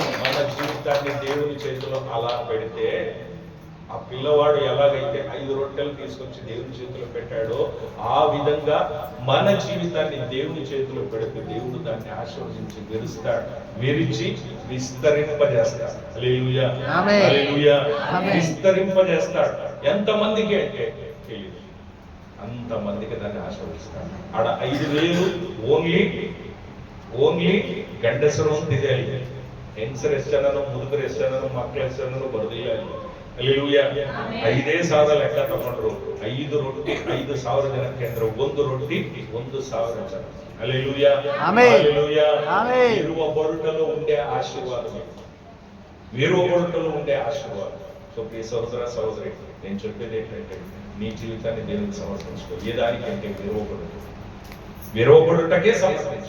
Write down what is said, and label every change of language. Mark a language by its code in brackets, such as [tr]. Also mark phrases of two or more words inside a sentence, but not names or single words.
[te] మన జీవితాన్ని దేవుని చేతిలో అలా పెడితే, ఆ పిల్లవాడు ఎలాగైతే 5 రొట్టెలు తీసుకొచ్చి దేవుని చేతిలో పెట్టాడో ఆ విధంగా మన జీవితాన్ని దేవుని చేతిలో పెడితే దేవుడు దాన్ని ఆశీర్వదించి విరిచి విస్తరింపజేస్తాడు. హల్లెలూయా, ఆమేన్, హల్లెలూయా. విస్తరింపజేస్తాడు. ఎంతమందికి అంటే తెలియదు, అంతమందికి దాన్ని ఆశీర్వదిస్తాడు. [kn] ఆడ 5,000 ಓನ್ಲಿ ಗಂಡಸರು ಅಂತಿದೆ. ಹೆಂಗಸರು ಎಷ್ಟನೋ, ಮುದುಕರು ಎಷ್ಟನೋ, ಮಕ್ಕಳು ಎಷ್ಟನೋ ಬರೋದಿಲ್ಲ. ಹಲ್ಲೆಲೂಯಾ. 5,000 ಲೆಕ್ಕ ತಗೊಂಡ್ರು. 5 ರೊಟ್ಟಿ 5,000 ಜನಕ್ಕೆ ಅಂದ್ರೆ 1 ರೊಟ್ಟಿ 1,000 ಜನ. [te] హల్లెలూయా, హల్లెలూయా. విరువబడుటలో ఉండే ఆశీర్వాదం, విరువబడుటలో ఉండే ఆశీర్వాదం. సో ప్రియ సహోదర సహోదరి, నేను చెప్పేది ఏంటంటే నీ జీవితాన్ని దేవునికి సమర్పించుకో. ఏ దానికంటే విరవబడుటకే సమర్పించు.